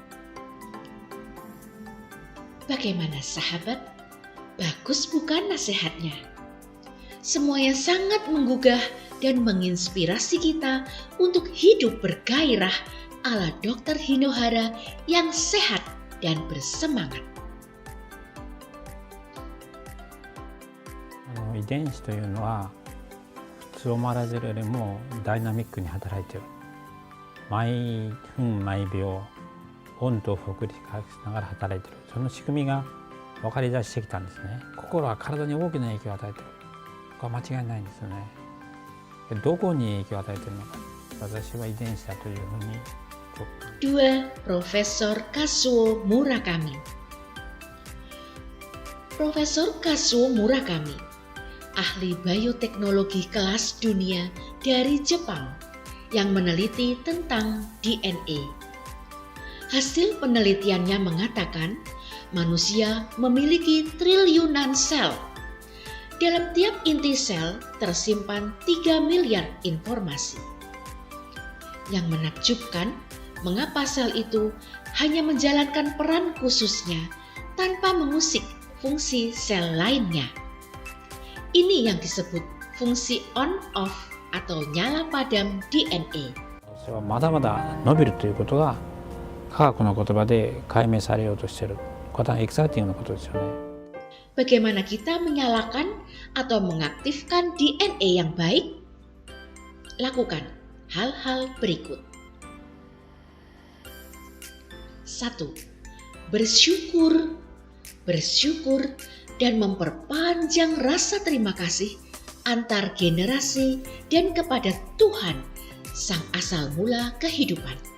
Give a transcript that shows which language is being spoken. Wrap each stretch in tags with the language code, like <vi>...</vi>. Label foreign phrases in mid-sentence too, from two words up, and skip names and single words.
<id>Bagaimana sahabat? Bagus bukan nasihatnya? Semuanya sangat menggugah dan menginspirasi kita untuk hidup bergairah ala Dr. Hinohara yang sehat dan bersemangat.</id> <ja>遺伝子というのは普通オマラジルよりもダイナミックに働いている。毎分毎秒オンとオフを繰り返しながら働いている。その仕組みが分かり出してきたんですね。心は体に大きな影響を与えている。これは間違いないんですよね。どこに影響を与えているのか、私は遺伝子だというふうに。</ja> <id>2. Profesor Kazuo Murakami. Profesor Kazuo Murakami, ahli bioteknologi kelas dunia dari Jepang yang meneliti tentang DNA. Hasil penelitiannya mengatakan manusia memiliki triliunan sel. Dalam tiap inti sel tersimpan 3 miliar informasi. Yang menakjubkan, mengapa sel itu hanya menjalankan peran khususnya tanpa mengusik fungsi sel lainnya. Ini yang disebut fungsi on-off atau nyala padam DNA.</id> <ja>まだまだ伸びるということが科学の言葉で解明されようとしている。これはエキサイティングなことですよね。</ja> <id>Bagaimana kita menyalakan atau mengaktifkan DNA yang baik? Lakukan hal-hal berikut. 1. Bersyukur. Bersyukur dan memperpanjang rasa terima kasih antar generasi dan kepada Tuhan, Sang Asal Mula kehidupan.</id>